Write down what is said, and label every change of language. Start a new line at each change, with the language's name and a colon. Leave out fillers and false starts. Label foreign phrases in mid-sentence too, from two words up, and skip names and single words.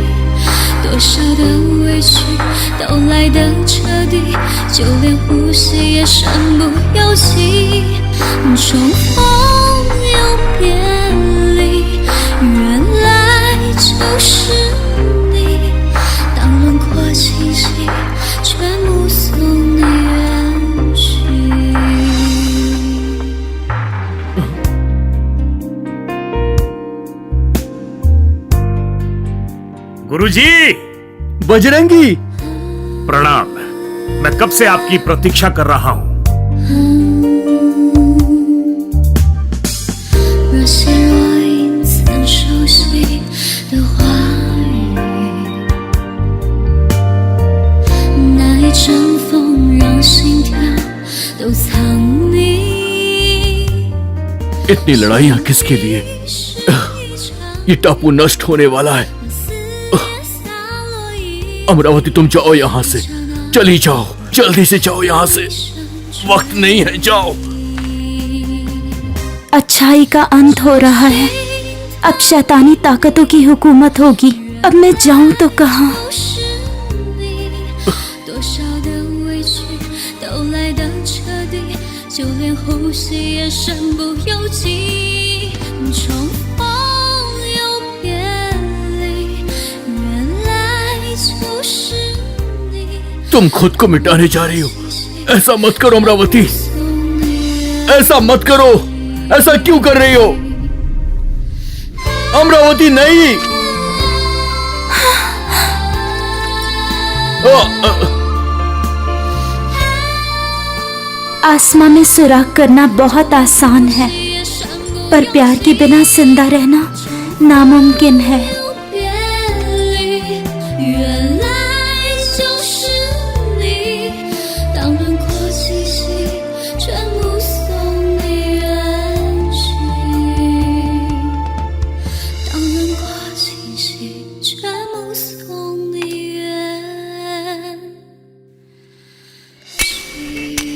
Chinese: 多少的委屈都来得彻底，就连呼吸也身不由己，重逢又别离，原来就是你。当轮廓清晰，全目送你远去。
Hindi: गुरुजी, बजरंगी, प्रणाम। मैं कब से आपकी प्रतीक्षा कर रहा हूं।
Chinese: 若现若隐曾熟悉的话语，那一阵风让心跳
Hindi: इतनी लड़ाइयां किसके लिए? ये टापू नष्ट होने वाला है। अमरावती तुम जाओ यहाँ से, चली जाओ, जल्दी से जाओ यहाँ से, वक्त नहीं है, जाओ। अच्छाई का अंत हो रहा है, अब शैतानी ताकतों की हुकूमत होगी। अब मैं जाऊं तो कहाँ?
Chinese: 多少的委屈都来得彻底，就连呼吸也身不由己。重逢又别离，原来就是你。
Hindi: तुम खुद को मिटाने जा रही हो, ऐसा मत करो अमरावती, ऐसा मत करो, ऐसा क्यों कर रही हो अमरावती? नहीं। आसमां में सुराख करना बहुत आसान है, पर प्यार के बिना जिंदा रहना नामुमकिन है।
Chinese: 原来就是你，当轮廓清晰，全目送你远去。当轮廓清晰，全目送你远去。